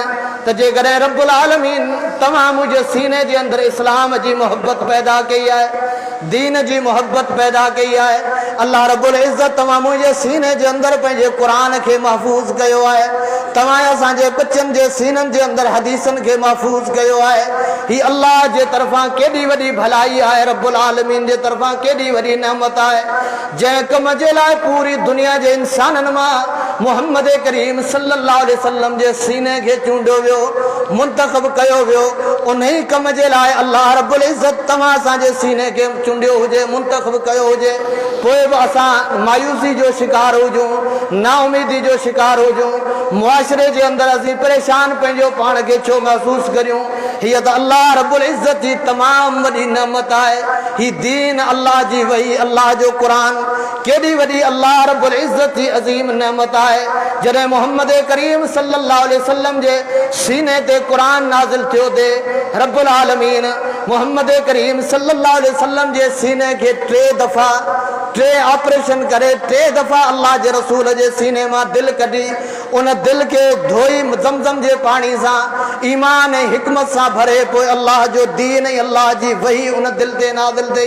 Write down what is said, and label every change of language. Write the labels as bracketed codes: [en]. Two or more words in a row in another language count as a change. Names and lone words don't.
[sd] त जेकॾहिं रब्बुल आलमीन तव्हां मुंहिंजे सीने जे अंदरि इस्लाम जी मोहबत पैदा कई आहे, दीन जी मोहबत पैदा कई आहे, अल्लाह रब्बुल इज़्ज़त तव्हां मुंहिंजे सीने जे अंदरि पंहिंजे क़ुरान खे महफ़ूज़ कयो आहे, तव्हां असांजे बचनि जे सीननि जे अंदरि हदीसनि खे महफ़ूज़ कयो आहे। ही अल्लाह जे तरफ़ां केॾी वॾी भलाई आहे, रब्बुल आलमीन जे तरफ़ां केॾी वॾी नेमत आहे, जंहिं कम जे लाइ पूरी दुनिया जे इंसाननि मां मुहम्मद करीम [ar] صلى الله عليه وسلم [sd] जे सीने खे चूंडियो वियो, मुंतख़ब कयो वियो। उन ई कम जे लाइ अल्लाह रब्बुल इज़्ज़त तव्हां असांजे सीने खे चूंडियो हुजे, मुंतख़ब कयो हुजे, पोइ बि असां मायूसी जो शिकार हुजूं, नाउमीदी जो शिकार हुजूं, मुआशरे जे अंदरि असीं परेशान पंहिंजो पाण खे छो महसूस करियूं? हीअ त अल्लाह रब्बुल इज़्ज़त जी तमामु वॾी नेमत आहे। ही दीन अल्लाह जी वही, अल्लाह जो क़ुरान केॾी वॾी अल्लाह रब्बुल इज़्ज़त जी अज़ीम नेमत आहे। जॾहिं मुहम्मद करीम [ar] صلى الله عليه وسلم [sd] जे सीने ते क़ुरान नाज़िल थियो ते रब्बुल आलमीन मुहम्मद करीम [ar] صلى الله عليه وسلم [sd] जे सीने खे 3 दफ़ा 3 ऑपरेशन करे 3 दफ़ा अल्लाह जे रसूल जे सीने मां दिलि कढी, उन दिलि खे धोई ज़मज़म जे पाणी सां ईमान ऐं हिकमत सां भरे पोइ अल्लाह जो दीन ऐं अल्लाह जी वही उन दिलि ते नाज़िल थी।